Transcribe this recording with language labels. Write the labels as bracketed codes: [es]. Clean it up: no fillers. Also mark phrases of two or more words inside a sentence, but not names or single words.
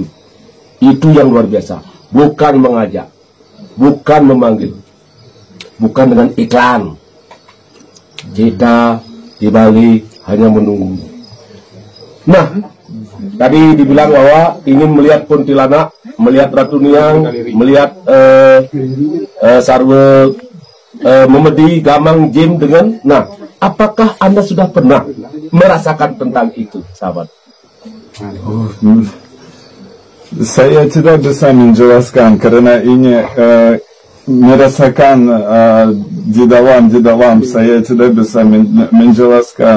[id] Itu yang luar biasa. Bukan mengajak, bukan memanggil, bukan dengan iklan. Kita di Bali hanya menunggu. Nah, tadi dibilang bahwa ingin melihat kuntilanak, melihat Ratu Niang, melihat sarwa memedi gamang jim dengan. Nah, apakah Anda sudah pernah merasakan tentang itu, sahabat? Saya tidak bisa menjelaskan karena ini merasakan di dalam saya tidak bisa menjelaskan.